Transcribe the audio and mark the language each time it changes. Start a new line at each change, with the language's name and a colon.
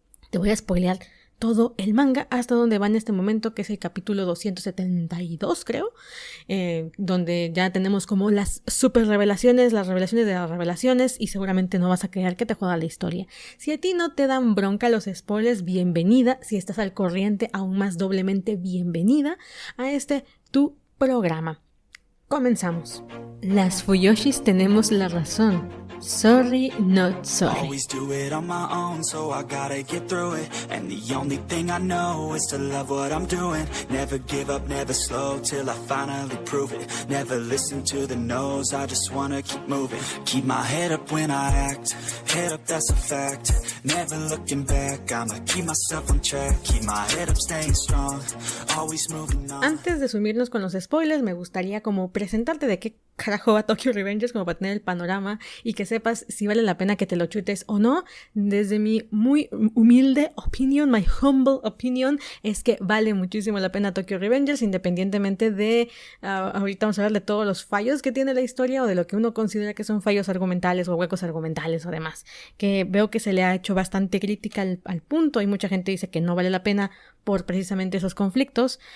Spanish: Te voy a spoilear todo el manga hasta donde va en este momento, que es el capítulo 272, creo, donde ya tenemos como las super revelaciones, las revelaciones de las revelaciones, y seguramente no vas a creer que te joda la historia. Si a ti no te dan bronca los spoilers, bienvenida. Si estás al corriente, aún más doblemente bienvenida a tu programa. Comenzamos. Las Fuyoshis tenemos la razón.
English: Sorry, not sorry. Always do it on my own, so I gotta get through it. And the only thing I know is to love what I'm doing. Never give up, never slow, till I finally prove it. Never listen to the no's, I just wanna keep moving. Keep my head up when I act, head up, that's a fact. Never looking back, I'ma keep myself on track. Keep my head up, staying strong, always moving on.
Spanish: Antes de sumirnos con los spoilers, me gustaría como presentarte de qué carajo va Tokyo Revengers, como para tener el panorama y que sepas si vale la pena que te lo chutes o no. Desde mi muy humilde opinion,
English: my humble opinion,
Spanish: es que vale muchísimo la pena Tokyo Revengers, independientemente de ahorita vamos a hablar de todos los fallos que tiene la historia, o de lo que uno considera que son fallos argumentales o huecos argumentales o demás, que veo que se le ha hecho bastante crítica al punto, y mucha gente dice que no vale la pena por precisamente esos conflictos.